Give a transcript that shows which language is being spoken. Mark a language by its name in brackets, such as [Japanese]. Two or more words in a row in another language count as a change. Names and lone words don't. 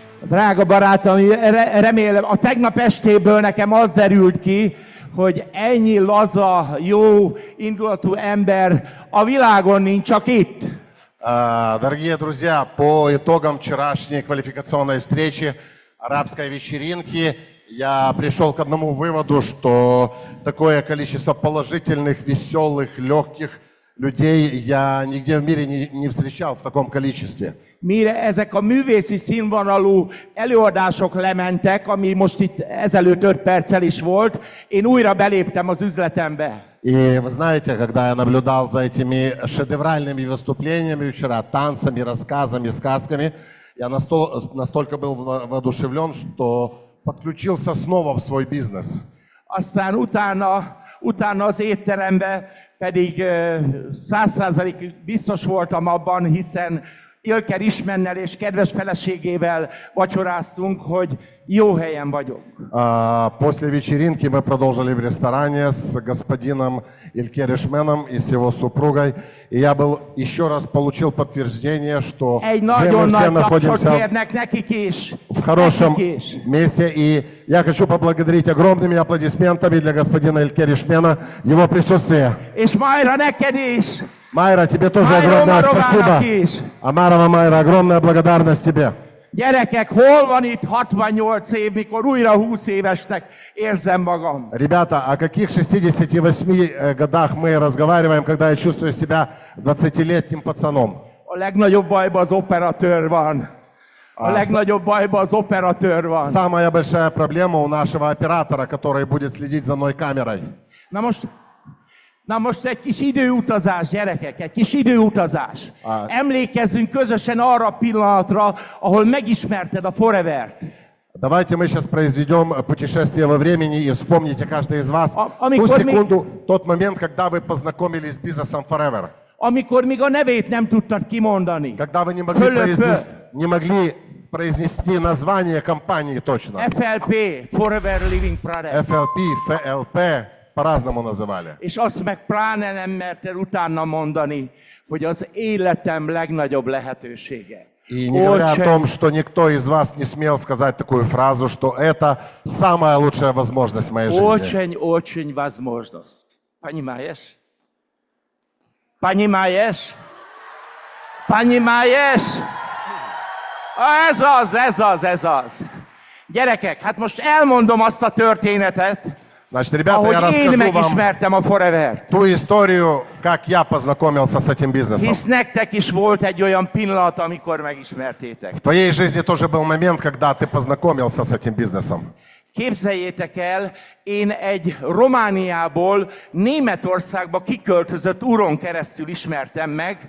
[Hungarian] Drága barátom, remélem, a tegnap estéből nekem az derült ki, hogy ennyi laza, jó, indulatú ember a világon nincs, csak itt. [Russian] Дорогие друзья, по итогам вчерашней квалификационной встречи арабской вечеринки я пришел к одному выводу, что такое количество положительных, веселых, lегких людей я nigде в мире не встречал в таком количестве. [Hungarian] Mire ezek a művészi színvonalú előadások lementek, ami most itt ezelőtt 5 perccel is volt, én újra beléptem az üzletembe. [Russian] И вы знаете, когда я наблюдал за этими шедевральными выступлениями вчера, танцами, рассказами, сказками, я настолько был воодушевлен, что подключился снова в свой бизнес. [Hungarian] Aztán utána az étterembe pedig 100% biztos voltam abban, hiszen Ilker Ismennel és kedves feleségével vacsoráztunk, hogy jó helyen vagyok. [Russian] После вечеринки мы продолжили в ресторане с господином Илькер Ишменом и с его супругой. И я еще раз получил подтверждение, что мы все находимся в хорошем месте. И я хочу поблагодарить огромными аплодисментами для господина Илькер Ишмена его присутствие. [Hungarian] És Májra neked is! [Russian] Майра, тебе тоже огромное спасибо. Амарова Майра, огромная благодарность тебе. [Hungarian] Gyerekek, hol van itt 68 év, mikor újra 20 évesnek érzem magam? [Russian] Ребята, о каких 68 годах мы разговариваем, когда я чувствую себя 20-летним пацаном? [Hungarian] A legnagyobb bajban az operatőr van. A legnagyobb bajban az operatőr van. [Russian] Самая большая проблема у нашего оператора, который будет следить за мной камерой. [Hungarian] Na most egy kis időutazás, gyerekek, egy kis időutazás. Emlékezzünk közösen arra a pillanatra, ahol megismerted a Forevert. [Russian] Давайте мы сейчас произведем путешествие во времени и вспомните каждый из вас ту секунду, тот момент, когда вы познакомились с бизнесом Forever. [Hungarian] Amikor még a nevét nem tudtad kimondani. [Russian] Когда вы не могли произнести название компании точно. [Hungarian] FLP, Forever Living Product. [Russian] FLP, FLP. По-разному называли. [Hungarian] És azt meg pláne nem merted utána mondani, hogy az életem legnagyobb lehetősége. [Russian] И не говоря о том, что никто из вас не смел сказать такую фразу, что это самая лучшая возможность в моей жизни. Очень возможность. Понимаешь? Понимаешь? Понимаешь? [Hungarian] Ez az. Gyerekek, hát most elmondom azt a történetet, [Russian] Значит, ребята, я расскажу вам ту историю, как я познакомился с этим бизнесом. [Hungarian] Hisz nektek is volt egy olyan pillanat, amikor megismertétek. [Russian] В твоей жизни тоже был момент, когда ты познакомился с этим бизнесом. [Hungarian] Képzeljétek el, én egy Romániából Németországba kiköltözött úron keresztül ismertem meg.